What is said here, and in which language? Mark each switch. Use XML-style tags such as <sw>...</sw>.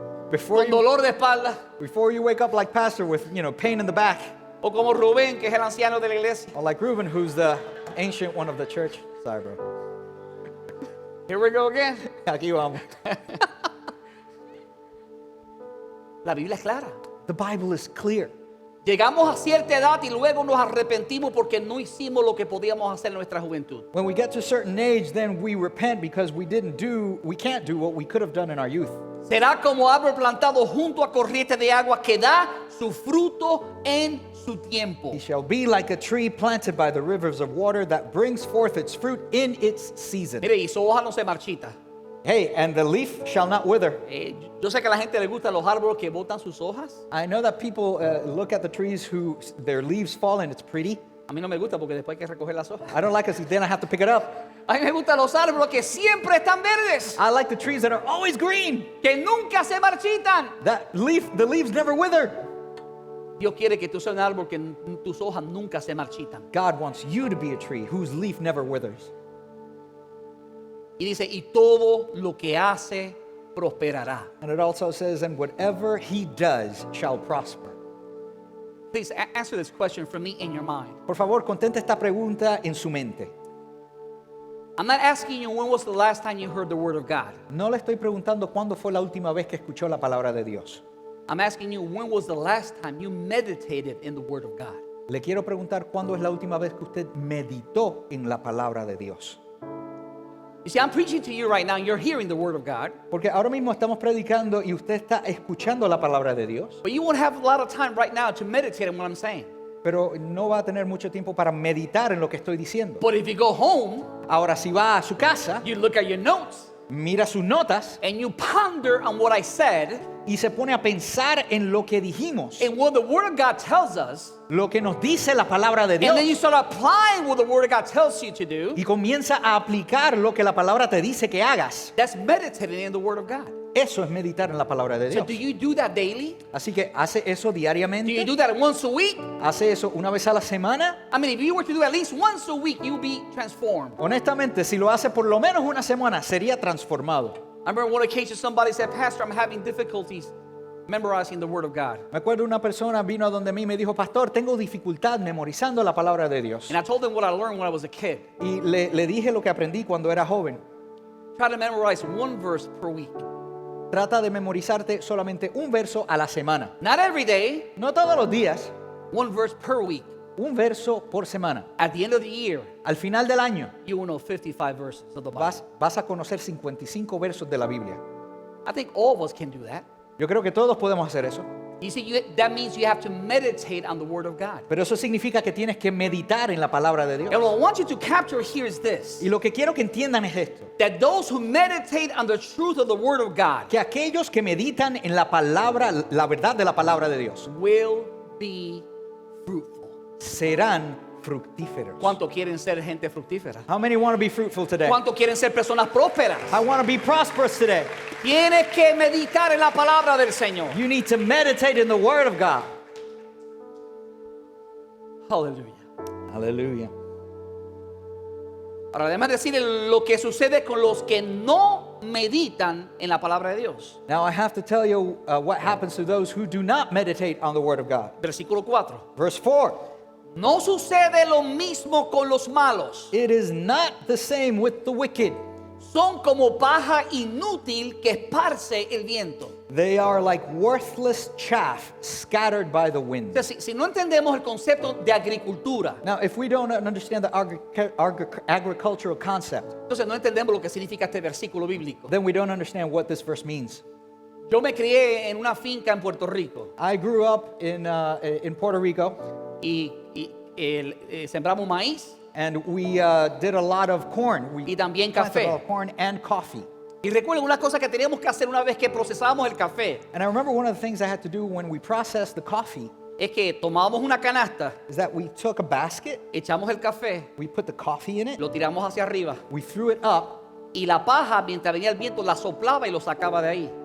<en>Before</en> <es>con</es> <en>you,</en> <es>dolor de espalda,</es> <en>before you wake up like pastor with, pain in the back,</en> <es>o como Rubén, que es el anciano de la iglesia.</es> <en>or like Reuben, who's the ancient one of the church. Sorry, bro. Here we go again.</en> <es>Aquí vamos. La Biblia es clara.</es> <en>The Bible is clear.</en> <es>Llegamos a cierta edad y luego nos arrepentimos porque no hicimos lo que podíamos hacer en nuestra juventud.</es> <en>When we get to a certain age, then we repent because we can't do what we could have done in our youth.</en> <es>Será como árbol plantado junto a corriente de agua que da su fruto en su tiempo.</es> <en>He shall be like a tree planted by the rivers of water that brings forth its fruit in its season.</en> <es>Mire, y su hoja no se marchita.</es> <en>Hey, and the leaf shall not wither.</en> <es>Yo sé que a la gente le gustan los árboles que botan sus hojas.</es> <en>I know that people look at the trees who their leaves fall and it's pretty.</en> <es>A mí no me gusta porque después hay que recoger las hojas.</es> <en>I don't like it, so then I have to pick it up.</en> <es>A mí me gustan los árboles que siempre están verdes,</es> <en>I like the trees that are always green.</en> <es>que nunca se marchitan.</es> <en>The leaves never wither.</en> <es>Dios quiere que tú seas un árbol que tus hojas nunca se marchitan.</es> <en>God wants you to be a tree whose leaf never withers.</en> <es>Y dice, y todo lo que hace prosperará.</es> <en>And it also says, and whatever he does shall prosper. Please answer this question for me in your mind.</en> <es>Por favor, contente esta pregunta en su mente.</es> <en>I'm not asking you when was the last time you heard the word of God.</en> <es>No le estoy preguntando cuándo fue la última vez que escuchó la palabra de Dios.</es> <en>I'm asking you when was the last time you meditated in the word of God.</en> <es>Le quiero preguntar cuándo es la última vez que usted meditó en la palabra de Dios.</es> <en>You see, I'm preaching to you right now, and you're hearing the word of God,</en> <es>Porque ahora mismo estamos predicando y usted está escuchando la palabra de Dios,</es> <en>but you won't have a lot of time right now to meditate on what I'm saying.</en> <es>pero no va a tener mucho tiempo para meditar en lo que estoy diciendo.</es> <en>But if you go home,</en> <es>Ahora, si va a su casa,</es> <en>you look at your notes,</en> <es>mira sus notas</es> <en>and you ponder on what I said</en> <es>y se pone a pensar en lo que dijimos,</es> <en>and what the Word of God tells us,</en> <es>lo que nos dice la palabra de Dios,</es> <en>and then you start applying what the Word of God tells you to do,</en> <es>y comienza a aplicar lo que la palabra te dice que hagas.</es> <en>that's meditating in the Word of God.</en> <es>Eso es meditar en la palabra de</es> <en>So</en> <es>Dios.</es> <en>do you do that daily?</en> <es>Así que hace eso</es> <en>Do you</en> <es>diariamente,</es> <en>do that once a week?</en> <es>hace eso una vez a la semana.</es> <en>I mean, if you were to do at least once a week, you'll be transformed.</en> <es>Honestamente, si lo hace por lo menos una semana, sería transformado.</es> <en>I remember one occasion somebody said, Pastor, I'm having difficulties memorizing the Word of God.</en> <es>Me acuerdo una persona vino a donde mí y me dijo, pastor, tengo dificultad memorizando la palabra de Dios.</es> <en>And I told them what I learned when I was a kid.</en> <es>Y le dije lo que aprendí cuando era joven.</es> <en>Try to memorize one verse per week.</en> <es>Trata de memorizarte solamente un verso a la semana.</es> <en>Not every day,</en> <es>No todos los días,</es> <en>one verse per week.</en> <es>un verso por semana.</es> <en>At the end of the year,</en> <es>Al final del año</es> <en>you will know 55 verses of the Bible.</en> <es>vas a conocer 55 versos de la Biblia.</es> <en>I think all of us can do that.</en> <es>Yo creo que todos podemos hacer eso.</es> <en>You see, that means you have to meditate on the Word of God.</en> <es>Pero eso significa que tienes que meditar en la palabra de Dios.</es> <en>And what I want you to capture here is this,</en> <es>Y lo que quiero que entiendan es esto.</es> <en>that those who meditate on the truth of the Word of God</en> <es>Que aquellos que meditan en la palabra, la verdad de la palabra de Dios,</es> <en>will be fruitful.</en> <es>serán fructíferos. ¿Cuánto quieren ser gente fructífera?</es> <en>How many want to be fruitful today?</en> <es>¿Cuánto quieren ser personas prósperas?</es> <en>I want to be prosperous today.</en> <es>Tienes que meditar en la palabra del Señor.</es> <en>You need to meditate in the Word of God.</en> <es>Aleluya.</es> <en>Hallelujah.</en> <es>Ahora, además de decir lo que sucede con los que no meditan en la palabra de Dios.</es> <en>Now I have to tell you what happens to those who do not meditate on the Word of God.</en> <es>Versículo 4.</es> <en>Verse 4.</en> <es>No sucede lo mismo con los malos.</es> <en>It is not the same with the wicked.</en> <es>Son como paja inútil que esparce el viento.</es> <en>They are like worthless chaff scattered by the wind.</en> <es>Entonces, si no entendemos el concepto de agricultura,</es> <en>Now, if we don't understand the agricultural concept,</en> <es>entonces no entendemos lo que significa este versículo bíblico.</es> <en>then we don't understand what this verse means.</en> <es>Yo me crié en una finca en Puerto Rico</es> <en>I grew up in Puerto Rico,</en> <es>y sembramos maíz</es> <en>and we did a lot of corn. We</en> <es>y también</es> <en>planted</en> <es>café.</es> <en>a lot of corn and coffee.</en> <es>Y recuerden una cosa que teníamos que hacer una vez que procesábamos el café,</es> <en>And I remember one of the things I had to do when we processed the coffee</en> <es>es que tomábamos una canasta,</es> <en>is that we took a basket,</en> <es>echamos el café,</es> <en>we put the coffee in it,</en> <es>lo tiramos hacia arriba</es> <en>we threw it up,</en> <es>y la paja, mientras venía el viento, la soplaba y lo sacaba de ahí.</es>